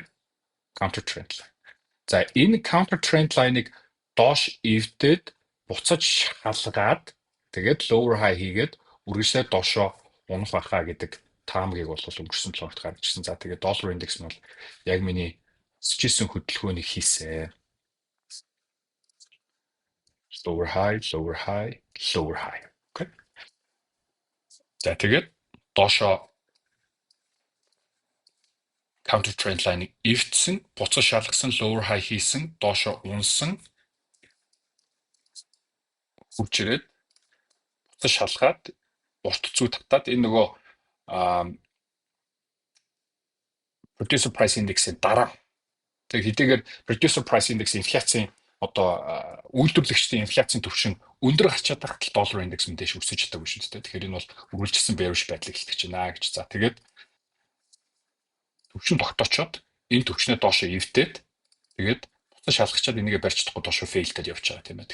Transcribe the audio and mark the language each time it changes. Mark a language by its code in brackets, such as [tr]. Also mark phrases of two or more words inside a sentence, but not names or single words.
[en] Counter trend line. [mn] За энэ [en] counter trend line- [mn] ыг доош эвдээд буцаж шалгаад тэгээд [en] lower high [mn] хийгээд үргэлжлээд доошоо унах байхаа гэдэг таамгийг бол өнгөрсөн 7 хоногт гаргажсэн. За тэгээд доллар индекс нь бол яг миний өсчихсэн хөдөлгөөнийг хийсэн. [en] Lower high, lower high, lower high. [mn] Okay. За тэгээд доошоо [en] counter trend line- [mn] ыг эвдсэн, буцаж шалгасан, [en] lower high [mn] хийсэн, доошоо унсан, хурж ирээд буцаж шалгаад урт зүй татаад энэ нөгөө [en] producer price index- [mn] ийн дараа тэг хэдийгээр [en] producer price index [mn] инфляцийн одоо үйлдвэрлэгчдийн инфляцийн түвшин өндөр гарчаад байхад доллар индекс мэдээж өсөж чадаагүй шүү дээ. Тэгэхээр энэ бол үргэлжилсэн bearish байдлыг илтгэж байна гэж. За тэгээд түвшин тогтоочоод энэ түвшнээ доошоо эвдээд тэгээд буцаж шалгачаад энийгээ барьж чадахгүй доошоо failed-д явж байгаа тийм ээ.